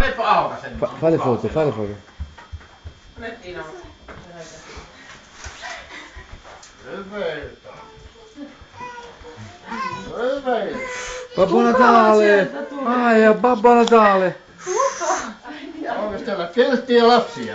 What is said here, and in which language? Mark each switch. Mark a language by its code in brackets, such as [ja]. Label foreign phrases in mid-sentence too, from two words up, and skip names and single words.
[fi] Meneepä aukaisemaan. [it] Fale foto, fale foto. [fi] Nettiin on. Hyvältä. Hyvältä. Babbo Natale! Maija, Babbo Natale! Onko täällä kilttiä lapsia?